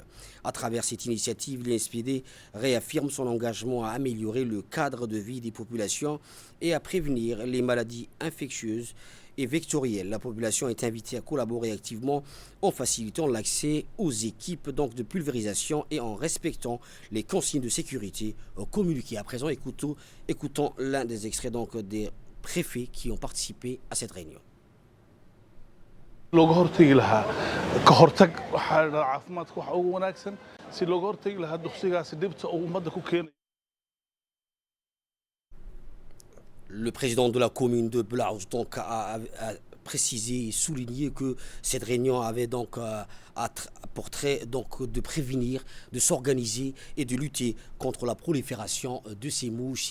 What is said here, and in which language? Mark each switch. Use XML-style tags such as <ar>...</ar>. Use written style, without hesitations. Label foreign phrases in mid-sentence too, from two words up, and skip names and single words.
<fr>À travers cette initiative, l'INSPD réaffirme son engagement à améliorer le cadre de vie des populations et à prévenir les maladies infectieuses et vectorielle. La population est invitée à collaborer activement en facilitant l'accès aux équipes donc de pulvérisation et en respectant les consignes de sécurité communiquées. À présent, écoutons l'un des extraits donc des préfets qui ont participé à cette réunion.</fr> <so>looga hortagi lahaa ka hortag waxaa caafimaadka waxa ugu wanaagsan si looga hortagi lahaa duqsigaasi dhibta uu ummadda ku keenayo.</so> <fr>Le président de la commune de Blaus donc a précisé et souligné que cette réunion avait donc pour trait donc de prévenir, de s'organiser et de lutter contre la prolifération de ces mouches.</fr>